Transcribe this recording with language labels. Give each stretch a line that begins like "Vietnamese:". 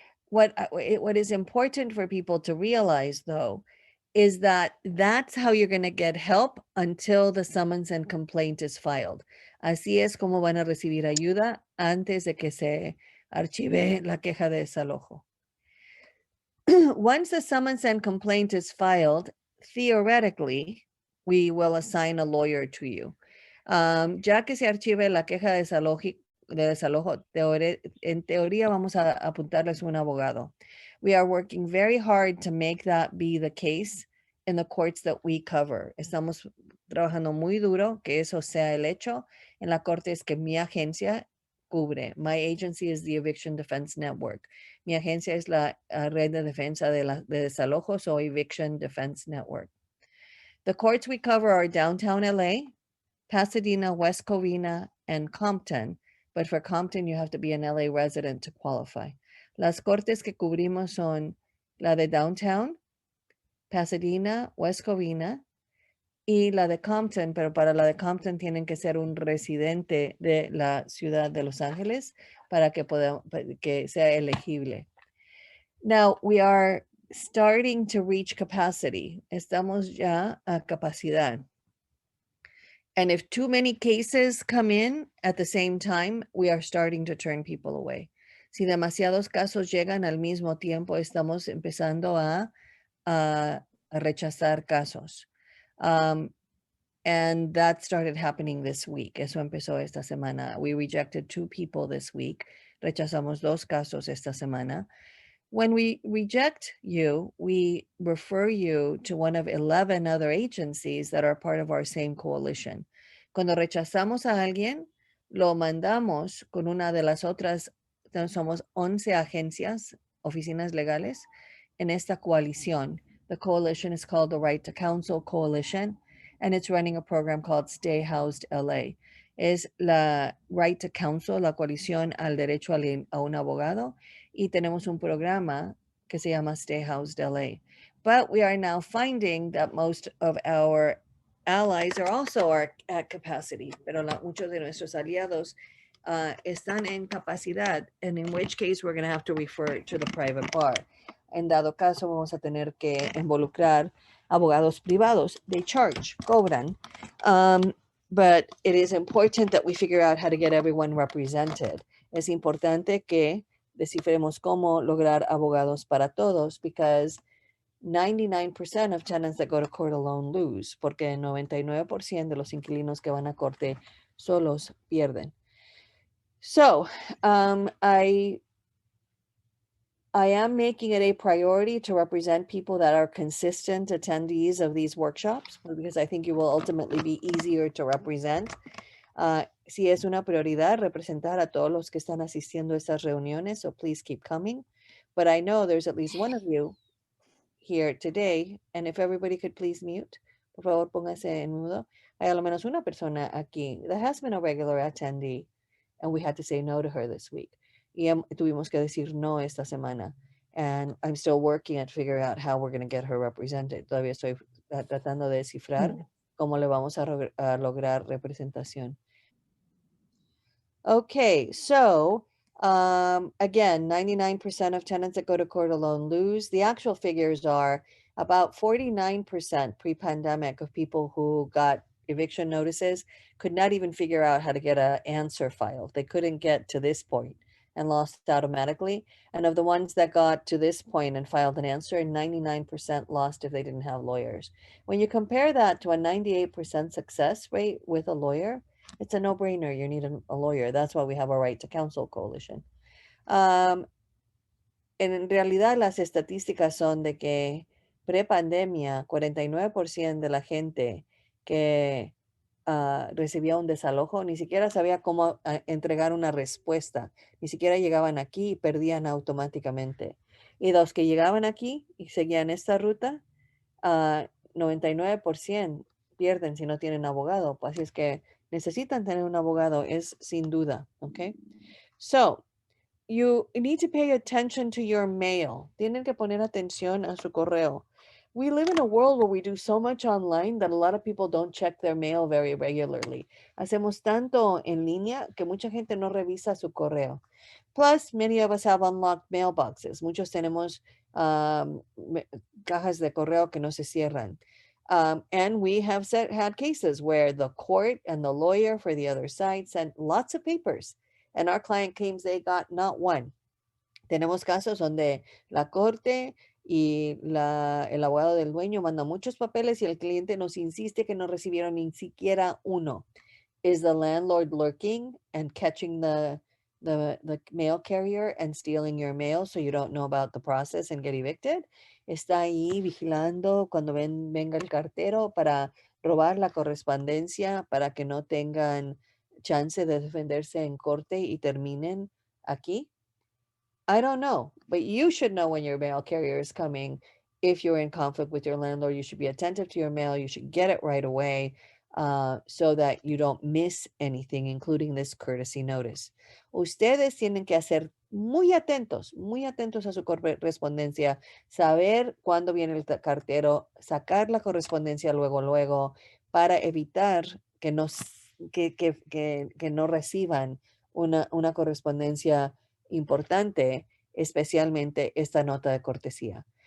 English: What is important for people to realize, though, is that that's how you're going to get help until the summons and complaint is filed.
Spanish: Así es como van a recibir ayuda antes de que se archive la queja de desalojo.
English: Once the summons and complaint is filed, theoretically, we will assign a lawyer to you.
Spanish: Ya que se archive la queja de desalojo, en teoría vamos a apuntarles un abogado.
English: We are working very hard to make that be the case in the courts that we cover.
Spanish: Estamos trabajando muy duro que eso sea el hecho en la cortes que mi agencia cubre.
English: My agency is the Eviction Defense Network.
Spanish: Mi agencia es la red de defensa de desalojos o Eviction Defense Network.
English: The courts we cover are downtown LA, Pasadena, West Covina, and Compton. But for Compton, you have to be an LA resident to qualify.
Spanish: Las cortes que cubrimos son la de downtown, Pasadena, West Covina, y la de Compton, pero para la de Compton tienen que ser un residente de la ciudad de Los Ángeles para que sea elegible.
English: Now, we are starting to reach capacity.
Spanish: Estamos ya a capacidad.
English: And if too many cases come in at the same time, we are starting to turn people away.
Spanish: Si demasiados casos llegan al mismo tiempo, estamos empezando a rechazar casos.
English: And that started happening this week.
Spanish: Eso empezó esta semana.
English: We rejected 2 people this week.
Spanish: Rechazamos 2 casos esta semana.
English: When we reject you, we refer you to one of 11 other agencies that are part of our same coalition.
Spanish: Cuando rechazamos a alguien, lo mandamos con una de las otras, somos 11 agencias, oficinas legales, en esta coalición.
English: The coalition is called the Right to Counsel Coalition, and it's running a program called Stay Housed LA.
Spanish: Es la Right to Counsel, la coalición al derecho a un abogado, y tenemos un programa que se llama Stay Housed LA.
English: But we are now finding that most of our allies are also at capacity,
Spanish: pero muchos de nuestros aliados están en capacidad,
English: and in which case we're going to have to refer to the private bar.
Spanish: En dado caso, vamos a tener que involucrar abogados privados.
English: They charge,
Spanish: cobran.
English: But it is important that we figure out how to get everyone represented.
Spanish: Es importante que descifremos cómo lograr abogados para todos,
English: because 99% of tenants that go to court alone lose,
Spanish: porque 99% de los inquilinos que van a corte solos pierden.
English: So, I am making it a priority to represent people that are consistent attendees of these workshops, because I think you will ultimately be easier to represent.
Spanish: Sí es una prioridad representar a todos los que están asistiendo a estas reuniones,
English: so please keep coming. But I know there's at least one of you here today, and if everybody could please mute,
Spanish: por favor póngase en mudo. Hay al menos una persona aquí
English: that has been a regular attendee, and we had to say no to her this week.
Spanish: Y tuvimos que decir no esta semana.
English: And I'm still working at figuring out how we're going to get her represented.
Spanish: Todavía estoy tratando de descifrar cómo le vamos a lograr representación.
English: Okay, so again, 99% of tenants that go to court alone lose. The actual figures are about 49% pre-pandemic of people who got eviction notices could not even figure out how to get an answer filed. They couldn't get to this point and lost automatically. And of the ones that got to this point and filed an answer, 99% lost if they didn't have lawyers. When you compare that to a 98% success rate with a lawyer, it's a no-brainer. You need a lawyer. That's why we have a right to counsel coalition.
Spanish: En realidad, las estadísticas son de que pre-pandemia, 49% de la gente que recibía un desalojo ni siquiera sabía cómo entregar una respuesta. Ni siquiera llegaban aquí y perdían automáticamente. Y los que llegaban aquí y seguían esta ruta, 99% pierden si no tienen abogado. Así es que necesitan tener un abogado, es sin duda, ¿ok?
English: So, you need to pay attention to your mail.
Spanish: Tienen que poner atención a su correo.
English: We live in a world where we do so much online that a lot of people don't check their mail very regularly.
Spanish: Hacemos tanto en línea que mucha gente no revisa su correo.
English: Plus, many of us have unlocked mailboxes.
Spanish: Muchos tenemos cajas de correo que no se cierran.
English: And we have had cases where the court and the lawyer for the other side sent lots of papers, and our client claims they got not one.
Spanish: Tenemos casos donde la corte y el abogado del dueño manda muchos papeles y el cliente nos insiste que no recibieron ni siquiera uno.
English: Is the landlord lurking and catching the mail carrier and stealing your mail so you don't know about the process and get evicted?
Spanish: Está ahí vigilando cuando venga el cartero para robar la correspondencia para que no tengan chance de defenderse en corte y terminen aquí.
English: I don't know, but you should know when your mail carrier is coming. If you're in conflict with your landlord, you should be attentive to your mail. You should get it right away so that you don't miss anything, including this courtesy notice.
Spanish: Ustedes tienen que hacer muy atentos a su correspondencia, saber cuándo viene el cartero, sacar la correspondencia luego, para evitar que no reciban una correspondencia importante, especialmente esta nota de cortesía.